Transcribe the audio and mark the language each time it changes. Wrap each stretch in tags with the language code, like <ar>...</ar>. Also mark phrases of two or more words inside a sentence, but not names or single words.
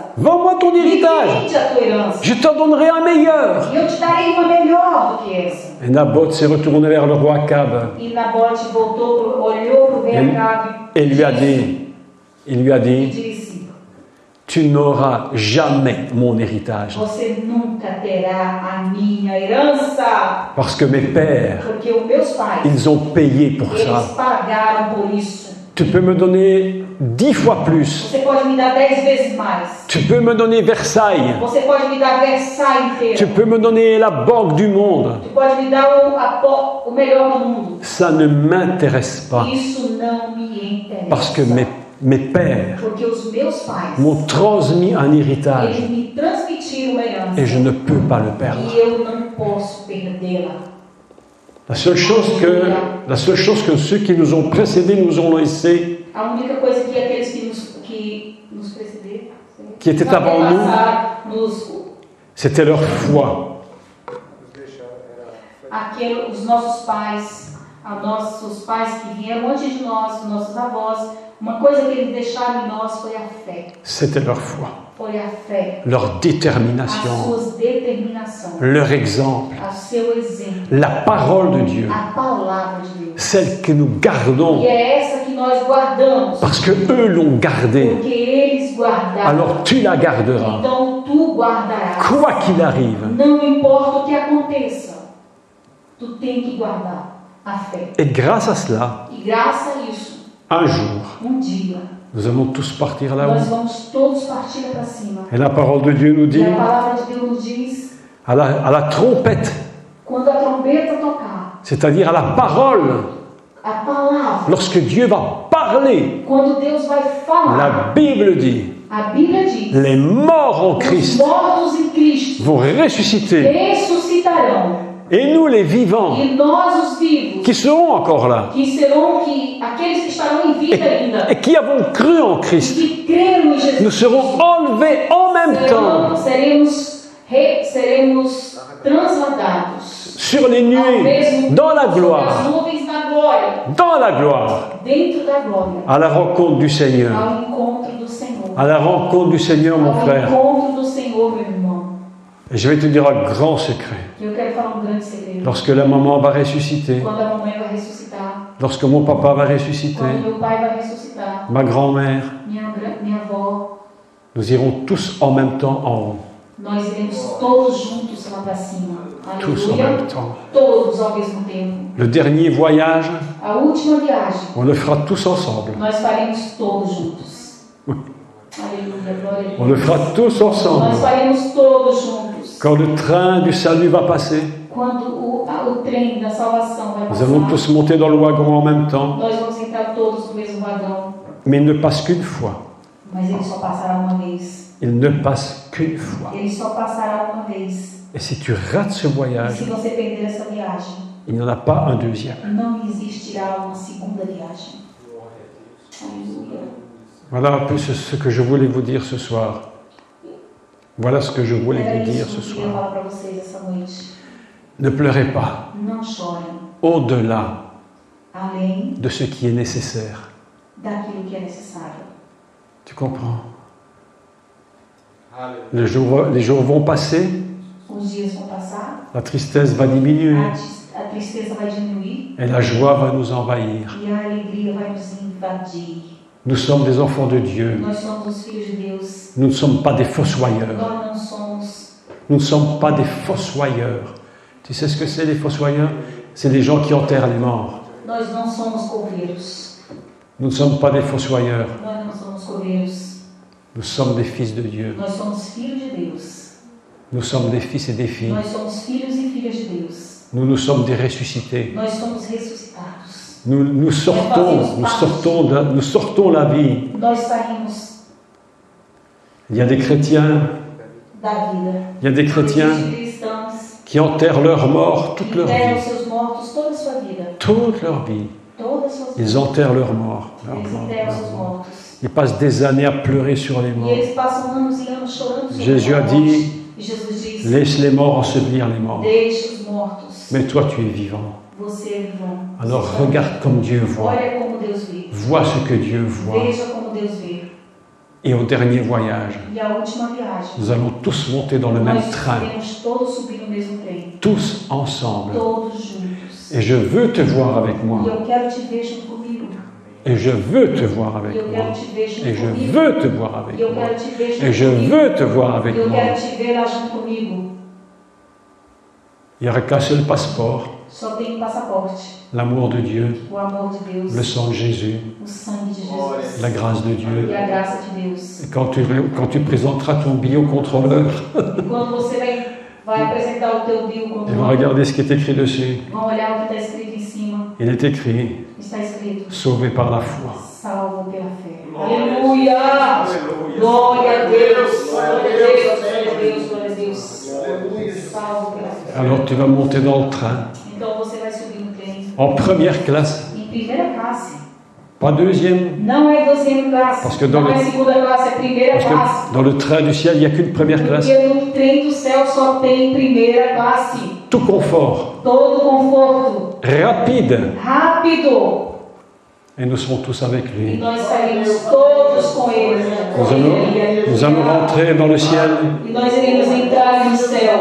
<fr>Vends-moi ton</fr> <pt>Me</pt> <fr>héritage.</fr> <pt>vende a tua herança.</pt> <fr>Je t'en donnerai un meilleur.</fr> <pt>E eu te darei uma melhor do que essa.</pt> <fr>Et Naboth s'est retourné vers le roi Akab</fr> <pt>E Nabote voltou, olhou para o rei Ele- Acabe</pt> <fr>et lui a</fr> <pt>e</pt> <fr>dit,</fr> <pt>disse,</pt> <fr>tu n'auras jamais mon héritage.</fr> <pt>você nunca terá a minha herança.</pt> <fr>Parce que mes pères,</fr> <pt>Porque os meus pais,</pt> <fr>ils ont payé pour</fr> <pt>eles</pt> <fr>ça.</fr> <pt>pagaram por isso.</pt> <fr>Tu peux me donner 10 fois plus.</fr> <pt>Você pode me dar 10 vezes mais.</pt> <fr>Tu peux me donner Versailles.</fr> <pt>Você pode me dar Versailles inteira.</pt> <fr>Tu peux me donner la banque du monde.</fr> <pt>Tu pode me dar o melhor do mundo.</pt> <fr>Ça ne m'intéresse pas.</fr> <pt>Isso não me interessa.</pt> <fr>Parce que mes pères</fr> <pt>Porque os meus pais,</pt> <fr>m'ont transmis un héritage</fr> <pt>eles me transmitiram uma herança.</pt> <fr>et je ne peux pas le perdre.</fr> <pt>E eu não posso perdê-la.</pt> <fr>La seule chose que ceux qui nous ont précédés nous ont laissé,</fr> <pt>A única coisa que aqueles que nos precederam,</pt> <fr>qui étaient avant nous, c'était leur foi.</fr> <pt>os nossos pais que vieram antes de nós, nossos avós, uma coisa que eles deixaram em nós foi a fé.</pt> <fr>C'était leur foi,</fr> <pt>Foi a fé,</pt> <fr>leur</fr> <pt>as</pt> <fr>détermination,</fr> <pt>suas determinações,</pt> <fr>leur exemple,</fr> <pt>o seu exemplo,</pt> <fr>la parole de Dieu,</fr> <pt>a palavra de Deus.</pt> <fr>celle que nous gardons</fr> <pt>E é essa que nós guardamos,</pt> <fr>parce que eux l'ont gardée.</fr> <pt>porque eles guardaram.</pt> <fr>Alors tu la garderas,</fr> <pt>Então tu guardarás.</pt> <fr>quoi qu'il arrive.</fr> <pt>Não importa o que aconteça, tu tem que guardar a fé.</pt> <fr>Et grâce à cela,</fr> <pt>E graças a isso,</pt> <fr>un jour,</fr> <pt>dia,</pt> <fr>nous allons tous partir</fr> <pt>nós</pt> <fr>là-haut.</fr> <pt>vamos todos partir para cima.</pt> <fr>Et la parole de Dieu nous</fr> <pt>E</pt> <fr>dit,</fr> <pt>a palavra de Deus nos diz,</pt> <fr>à la trompette,</fr> <pt>quando a trombeta tocar,</pt> <fr>c'est-à-dire à la parole,</fr> <pt>a palavra,</pt> <fr>lorsque Dieu va parler,</fr> <pt>quando Deus vai falar,</pt> <fr>la Bible dit,</fr> <pt>a Bíblia diz,</pt> <fr>les morts en</fr> <pt>os</pt> <fr>Christ</fr> <pt>mortos em Cristo</pt> <fr>vont ressusciter.</fr> <pt>ressuscitarão.</pt> <fr>Et nous, les vivants,</fr> <pt>E nós, os vivos,</pt> <fr>qui serons encore là,</fr> <pt>aqueles que estarão em vida ainda,</pt> <fr>et qui avons cru en Christ,</fr> <pt>que creram em Jesus,</pt> <fr>nous serons enlevés en même temps</fr> <pt>seremos transladados</pt> <fr>sur les</fr> <pt>ao</pt> <fr>nuées,</fr> <pt>mesmo</pt> <fr>dans la</fr> <pt>tempo sobre</pt> <fr>gloire,</fr> <pt>as nuvens na glória,</pt> <fr>dans la gloire,</fr> <pt>dentro da glória,</pt> <fr>à la rencontre du Seigneur.</fr> <pt>ao encontro do Senhor,</pt> <fr>À la rencontre du Seigneur, mon</fr> <pt>ao</pt> <fr>frère.</fr> <pt>encontro do Senhor, meu irmão.</pt> <fr>Et je vais te dire un grand secret.</fr> <pt>Eu quero falar grande segredo.</pt> <fr>Lorsque la maman va ressusciter,</fr> <pt>Quando a mamãe vai ressuscitar,</pt> <fr>lorsque mon papa va ressusciter,</fr> <pt>quando meu pai vai ressuscitar,</pt> <fr>ma grand-mère,</fr> <pt>minha avó,</pt> <fr>nous irons tous en même temps en haut.</fr> <pt>nós iremos todos juntos lá para cima.</pt> <fr>Tous en</fr> <pt>Aleluia.</pt> <fr>même temps.</fr> <pt>Todos ao mesmo tempo.</pt> <fr>Le dernier voyage,</fr> <pt>A última viagem,</pt> <fr>on le fera tous ensemble.</fr> <pt>nós faremos todos juntos. Aleluia, glória a Deus.</pt> <fr>On le fera tous ensemble.</fr> <pt>Nós faremos todos juntos.</pt> <fr>Quand le train du salut va passer,</fr> <pt>Quando o trem da salvação vai</pt> <fr>nous allons</fr> <pt>passar,</pt> <fr>tous monter dans le wagon en même temps.</fr> <pt>nós vamos entrar todos no mesmo vagão.</pt> <fr>Mais il ne passe qu'une fois.</fr> <pt>Mas ele só passará uma vez.</pt> <fr>Il ne passe qu'une fois.</fr> <pt>Ele só passará uma vez.</pt> <fr>Et si tu rates ce</fr> <pt>E</pt> <fr>voyage,</fr> <pt>se você perder essa viagem,</pt> <fr>il n'y en a pas un deuxième.</fr> <pt>não existirá uma segunda viagem. Aleluia.</pt> <fr>Voilà un peu ce que je voulais vous dire ce soir. Voilà ce que je voulais</fr> <pt>Era</pt> <fr>vous dire</fr> <pt>isso</pt> <fr>ce</fr> <pt>que eu queria</pt> <fr>soir.</fr> <pt>falar para vocês essa noite.</pt> <fr>Ne pleurez pas</fr> <pt>Não chorem.</pt> <fr>au-delà</fr> <pt>Além</pt> <fr>de ce qui est nécessaire.</fr> <pt>daquilo que é necessário.</pt> <fr>Tu comprends? Les jours vont passer,</fr> <pt>os dias vão passar,</pt> <fr>la tristesse va diminuer</fr> <pt>a tristeza vai diminuir</pt> <fr>et la joie va nous envahir.</fr> <pt>e a alegria vai nos invadir.</pt> <fr>Nous sommes des enfants de Dieu.</fr> <pt>Nós somos os filhos de Deus.</pt> <fr>Nous ne sommes pas des fossoyeurs.</fr> <pt>Nós não somos.</pt> <fr>Nous ne sommes pas des fossoyeurs. Tu sais ce que c'est les fossoyeurs? C'est les gens qui enterrent les morts.</fr> <pt>Nós não somos coveiros.</pt> <fr>Nous ne sommes pas des fossoyeurs.</fr> <pt>Nós não somos coveiros.</pt> <fr>Nous sommes des fils de Dieu.</fr> <pt>Nós somos filhos de Deus.</pt> <fr>Nous sommes des fils et des filles.</fr> <pt>Nós somos filhos e filhas de Deus.</pt> <fr>Nous sommes des ressuscités.</fr> <pt>Nós somos ressuscitados.</pt> <fr>Nous sortons la vie.</fr> <pt>Nós saímos</pt> <fr>Il y a des chrétiens,</fr> <pt>da vida.</pt> <fr>il y a des chrétiens</fr> <pt>Existem cristãos</pt> <fr>qui enterrent leurs morts</fr> <pt>que</pt> <fr>toute leur</fr> <pt>enterram</pt> <fr>vie.</fr> <pt>seus mortos toda a sua vida.</pt> <fr>Toute leur vie.</fr> <pt>Todas as suas</pt> <fr>Ils</fr> <pt>vidas.</pt> <fr>enterrent leurs morts. Leurs</fr> <pt>Eles</pt> <fr>morts,</fr> <pt>enterram</pt> <fr>leurs</fr> <pt>seus</pt> <fr>morts.</fr> <pt>mortos.</pt> <fr>Ils passent des années à pleurer sur les</fr> <pt>E</pt> <fr>morts.</fr> <pt>eles passam anos e anos chorando sobre</pt> <fr>Jésus</fr> <pt>a a morte.</pt> <fr>dit,</fr> <pt>E Jesus diz:</pt> <fr>laisse les morts ensevelir les morts.</fr> <pt>deixe os mortos.</pt> <fr>Mais toi, tu es vivant.</fr> <pt>Você é vivão.</pt> <fr>Alors regarde comme Dieu voit.</fr> <pt>Olha como Deus vê.</pt> <fr>Vois ce que Dieu voit.</fr> <pt>Veja como Deus vê.</pt> <fr>Et au dernier voyage,</fr> <pt>E a última viagem.</pt> <fr>nous allons tous monter dans le même</fr> <pt>Nós</pt> <fr>train.</fr> <pt>iremos todos subir no mesmo trem.</pt> <fr>Tous ensemble.</fr> <pt>Todos juntos.</pt> <fr>Et je veux te voir avec moi.</fr> <pt>E eu quero te ver junto comigo.</pt> <fr>Et je veux te voir</fr> <pt>E</pt> <fr>avec</fr> <pt>eu</pt> <fr>moi.</fr> <pt>quero te ver junto</pt> <fr>Et je</fr> <pt>comigo.</pt> <fr>veux te voir avec</fr> <pt>E eu</pt> <fr>moi.</fr> <pt>quero te ver junto</pt> <fr>Et je</fr> <pt>comigo.</pt> <fr>veux te voir avec</fr> <pt>E eu</pt> <fr>moi.</fr> <pt>quero te ver lá junto comigo.</pt> <fr>Il n'y aurait qu'un seul passeport,</fr> <pt>Só tem um passaporte.</pt> <fr>l'amour de Dieu,</fr> <pt>O amor de Deus.</pt> <fr>le sang de Jésus,</fr> <pt>O sangue de Jesus.</pt> <fr>la grâce de Dieu.</fr> <pt>E a graça de Deus.</pt> <fr>Et quand tu présenteras ton biocontrôleur,</fr> <pt>E quando você vai apresentar o teu</pt> <fr>ils vont</fr> <pt>biocontrole,</pt> <fr>regarder ce qui est écrit dessus.</fr> <pt>vão olhar o que está escrito em cima.</pt> <fr>Il est écrit,</fr> <pt>Está escrito:</pt> <fr>sauvé par la foi.</fr> <pt>salvo pela fé. Aleluia! Glória a Deus! Glória a Deus! Glória a Deus! Glória a Deus! Salvo pela fé.</pt> <fr>Alors tu vas monter dans le train,</fr> <pt>Então você vai subir no trem.</pt> <fr>en première classe,</fr> <pt>Em primeira classe.</pt> <fr>pas deuxième,</fr> <pt>Não é deuxième classe.</pt> <fr>Parce que dans</fr> <pt>não</pt> <fr>le-</fr> <pt>é segunda classe, é primeira</pt> <fr>parce</fr> <pt>classe.</pt> <fr>que dans le train du ciel, il n'y a qu'une première classe.</fr> <pt>Porque no trem do céu só tem primeira classe.</pt> <fr>Tout confort,</fr> <pt>Todo conforto.</pt> <fr>rapide,</fr> <pt>Rápido.</pt> <fr>et nous serons tous avec</fr> <pt>E</pt> <fr>lui.</fr> <pt>nós saímos todos com ele.</pt> <fr>Nous allons rentrer dans le ciel.</fr> <pt>E nós iremos entrar no céu.</pt>